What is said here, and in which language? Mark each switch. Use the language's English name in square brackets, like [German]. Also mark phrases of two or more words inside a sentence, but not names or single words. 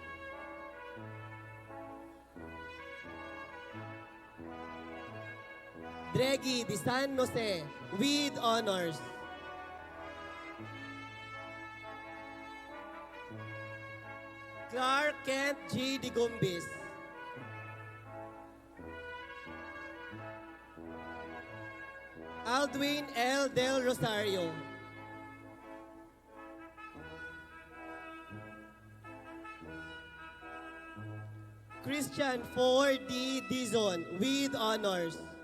[English] Dregi de San Jose with honors. Clark Kent G. Digumbis. Aldwin L. Del Rosario. Christian 4D Dizon with honors.